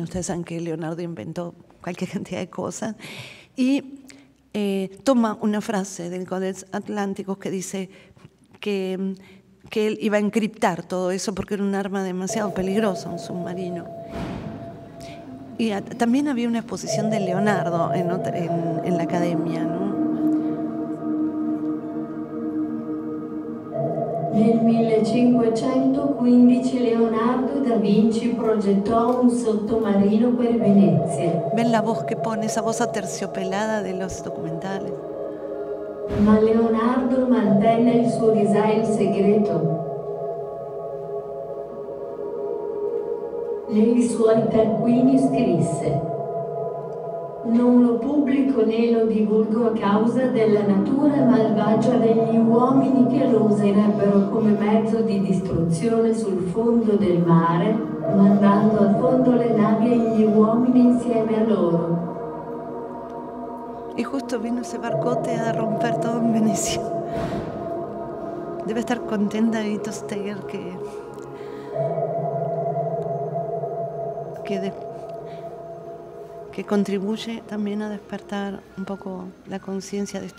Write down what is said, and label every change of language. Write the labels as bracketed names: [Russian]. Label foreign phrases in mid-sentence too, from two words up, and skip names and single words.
[Spanish] Ustedes saben que Leonardo inventó cualquier cantidad de cosas. Y toma una frase del Códex Atlántico que dice que él iba a encriptar todo eso porque era un arma demasiado peligrosa, un submarino. Y también había una exposición de Leonardo en la academia, ¿no? [Italian] Nel 1515 Leonardo da Vinci progettò un sottomarino per Venezia. [Spanish] Ven la voz que pone, esa voz aterciopelada de los documentales. [Italian] Ma Leonardo mantenne il suo design segreto. Nei suoi taccuini scrisse: non lo pubblico né lo divulgo a causa della natura malvagia degli uomini che lo userebbero come mezzo di distruzione sul fondo del mare, mandando a fondo le navi e gli uomini insieme a loro. [Spanish] Y justo vino ese barcote a romper todo en Venecia. Debe estar contenta Edith Steger que contribuye también a despertar un poco la conciencia de esto.